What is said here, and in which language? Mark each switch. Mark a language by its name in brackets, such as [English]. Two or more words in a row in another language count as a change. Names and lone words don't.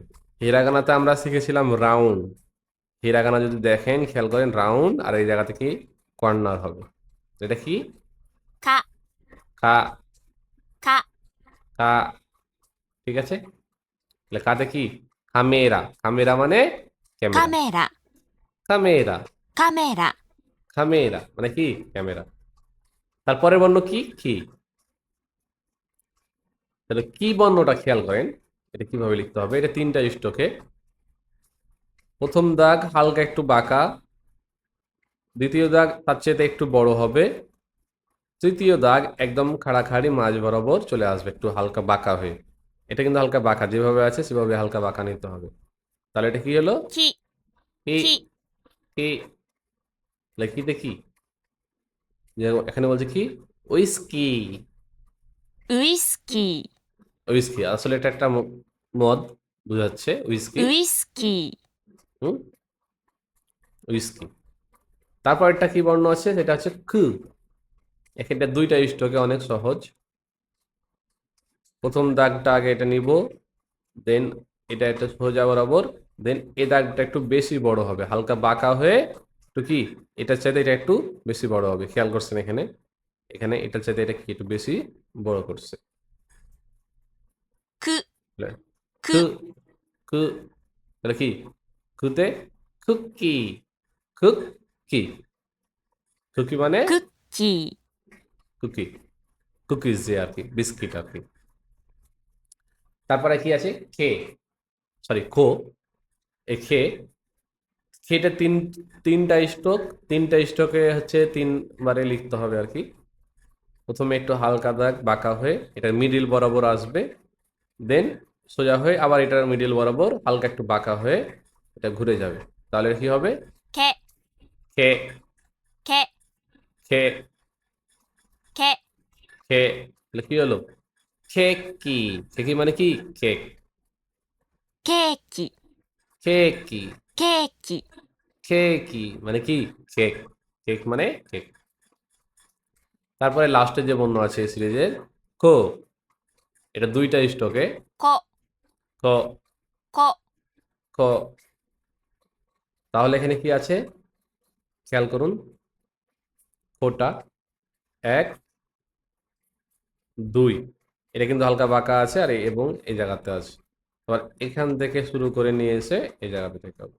[Bangla] হিরাগানাতে আমরা শিখেছিলাম রাউন্ড, হিরাগানা যদি দেখেন খেয়াল করেন রাউন্ড, আর এই জায়গাতে কি কর্নার হবে। তো এটা কি [Japanese] か、 [Bangla] কা [Japanese] か、 [Bangla] কা, ঠিক আছে। তাহলে কাতে কি কামেরা, কামেরা মানে [Japanese] カ [Bangla] ক্যামেরা, [Japanese] メラ、 [Bangla] কামেরা [Japanese] カメラ、 [Bangla] কামেরা মানে কি ক্যামেরা। তারপরের বর্ণ কি কি, তাহলে কি বর্ণটা খেয়াল করেন এটা কিভাবে লিখতে হবে। এটা তিনটা স্ট্রোকে, প্রথম দাগ হালকা একটু বাঁকা, দ্বিতীয় দাগ তার চেয়ে একটু বড় হবে, তৃতীয় দাগ একদম খাড়াখাড়ি মাঝ বরাবর চলে আসবে একটু হালকা বাঁকা হয়ে। এটা কিন্তু হালকা বাঁকা, যেভাবে আছে সেভাবে হালকা বাঁকা নিতে হবে। তাহলে এটা কি হলো [Japanese] き、 [Bangla] কি [Japanese] き、 [Bangla] কি, লেখিতে কি যে এখানে বলছে কি উইস্কি, [Japanese] ウイスキ [Bangla] উইস্কি আসলে এটা একটা মদ বুঝাচ্ছে [Japanese] ー、 [Bangla] উইস্কি। [Japanese] ウイスキ [Bangla] হুম, উইস্কি। তারপর একটা কি বর্ণ আছে সেটা হচ্ছে কু, এখানটা দুইটা স্ট্রোকে অনেক সহজ। প্রথম দাগটা আগে এটা নিব, দেন এটা একটা সোজা বরাবর, দেন এই দাগটা একটু বেশি বড় হবে হালকা বাঁকা হয়ে, একটু কি এটার চাইতে এটা একটু বেশি বড় হবে, খেয়াল করছেন এখানে, এখানে এটার চাইতে এটা কি একটু বেশি বড় করছে। [Japanese] く、 [Bangla] কু [Japanese] く、 [Bangla] কু, তাহলে কি কুতে কুকি, কুকি, কুকি মানে [Japanese] クッキー、 [Bangla] কুকি, কুকিজ যে আর কি বিস্কিট আর কি। তারপরে কি আছে খে, সরি খো, এই খে, খেটা তিনটা স্ট্রোক, তিনটা স্ট্রোকে হচ্ছে তিনবারে লিখতে হবে আর কি। প্রথমে একটু হালকা দাগ বাঁকা হয়ে এটার মিডিল বরাবর আসবে, দেন সোজা হয়ে আবার এটার মিডিল বরাবর হালকা একটু বাঁকা হয়ে এটা ঘুরে যাবে। তাহলে কি হবে [Japanese] け、 [Bangla] খে [Japanese] け、 [Bangla] খে [Japanese] け、 [Bangla] খে, তাহলে কি হলো কেক কি, কেকি মানে কি কেক, [Japanese] ケーキ、 [Bangla] কেক কি, [Japanese] ケーキ、 [Bangla] কেকি মানে কি কেক, কেক মানে কেক। তারপরে লাস্টে যে বর্ণ আছে এই সিরিজের কো, এটা দুইটা স্টকে [Japanese] こ、 [Bangla] ক [Japanese] こ、 [Bangla] ক। তাহলে এখানে কি আছে খেয়াল করুন, কোটা এক দুই, এটা কিন্তু হালকা বাঁকা আছে আর এবং এই জায়গাতে আছে, আবার এখান থেকে শুরু করে নিয়ে এসে এই জায়গাতে থেকে হবে।